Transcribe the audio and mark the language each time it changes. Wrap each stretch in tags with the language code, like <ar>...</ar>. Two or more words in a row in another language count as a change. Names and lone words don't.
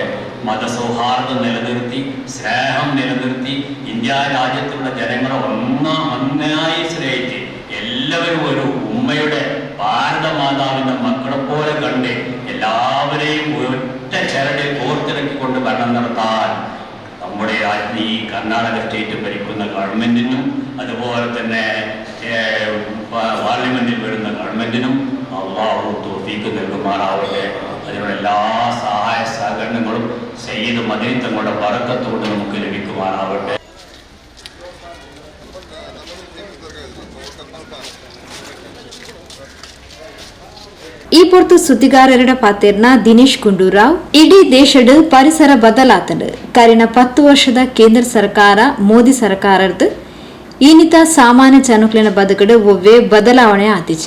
<ml>മതസൗഹാർദ്ദം നിലനിർത്തി സ്നേഹം നിലനിർത്തി ഇന്ത്യ രാജ്യത്തുള്ള ജനങ്ങളെ ഒന്നായി സ്നേഹിച്ച് എല്ലാവരും ഒരു ഉമ്മയുടെ ഭാരതമാതാവിന്റെ മക്കളെ പോലെ കണ്ട് എല്ലാവരെയും ഒറ്റ ചരടിൽ കോർത്തിറക്കിക്കൊണ്ട് ഭരണം നടത്താൻ നമ്മുടെ ഈ കർണാടക സ്റ്റേറ്റ് ഭരിക്കുന്ന ഗവൺമെന്റിനും അതുപോലെ തന്നെ പാർലമെന്റിൽ വരുന്ന ഗവൺമെന്റിനും അല്ലാഹു തൗഫീഖ് നൽകുമാറാവട്ടെ. അതിനുള്ള എല്ലാ സഹായ സഹകരണങ്ങളും സയ്യിദ് മദനി തങ്ങളുടെ ബർക്കത്തുകൊണ്ട് നമുക്ക് ലഭിക്കുമാറാവട്ടെ.</ml> <tcy>ಈ ಪೊರ್ತು ಸುದ್ದಿಗಾರರ ಪಾತೆರ್ನ ದಿನೇಶ್ ಗುಂಡೂರಾವ್ ಇಡೀ ದೇಶದ ಪರಿಸರ ಬದಲಾತಂಡು ಕರಿನ 10 ವರ್ಷದ ಕೇಂದ್ರ ಸರ್ಕಾರ ಮೋದಿ ಸರ್ಕಾರದ ಈನಿತ ಸಾಮಾನ್ಯ ಜನಕ್ಲಿನ ಬದುಕಡು ಒವ್ವೇ ಬದಲಾವಣೆ ಆತಿಚಿ.</tcy>